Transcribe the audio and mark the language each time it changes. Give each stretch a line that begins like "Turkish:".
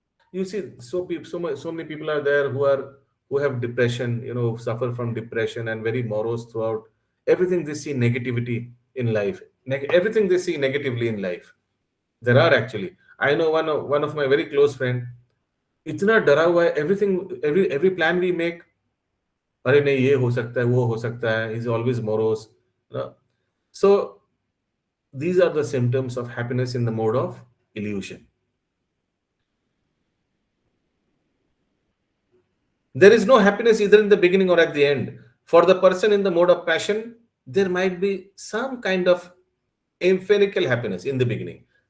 English: You see, so many people are there who have depression, suffer from depression and very morose throughout. Everything they see negativity in life, everything they see negatively in life. There are actually. I know one of my very close friend.
Hindi: इतना डरा हुआ है,
English: every plan we make,
Hindi: अरे नहीं ये हो सकता है, वो हो सकता है.
English: He's always morose. So these are the symptoms of happiness in the mode of illusion. There is no happiness either in the beginning or at the end. For the person in the mode of passion, there might be some kind of ephemeral happiness in the beginning.